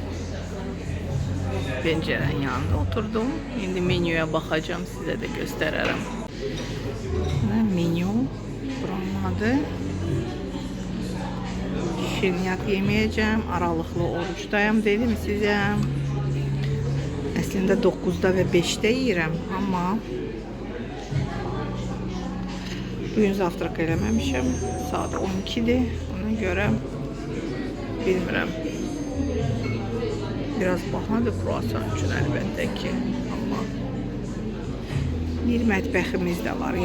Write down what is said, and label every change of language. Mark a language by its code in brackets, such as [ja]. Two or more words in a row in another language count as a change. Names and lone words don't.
[tr] Pencerenin yanında oturdum. Şimdi menüye bakacağım, size de gösteririm. Menü. Buranın adı. Şirniyyat yemeyeceğim. Aralıklı oruçdayım dedim size. [az] Əslində 9'da və 5'də yiyirəm, amma bugün zavtrak eləməmişəm. Saat 12'dir. Ona görə bilmirəm. Biraz bahadır kruasan üçün əlbəttə ki, amma bir mətbəximiz də var.